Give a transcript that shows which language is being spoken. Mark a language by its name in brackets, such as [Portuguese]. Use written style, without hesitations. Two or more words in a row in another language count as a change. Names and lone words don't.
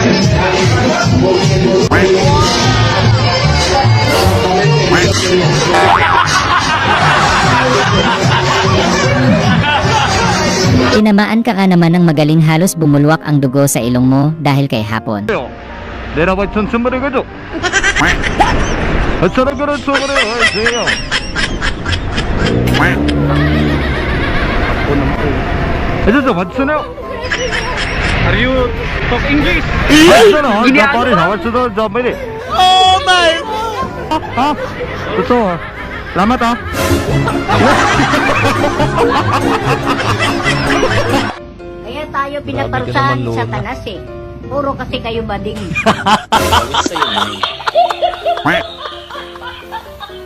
[Filipino] Tinamaan ka nga naman ng magaling, halos bumulwak ang dugo sa ilong mo dahil kay hapon. [English] Are you talk English? Oh my! [Malay] Betul. Selamat ah. [Filipino] Kaya tayo pinaparusahan ni Satanas eh. Puro kasi kayo bading.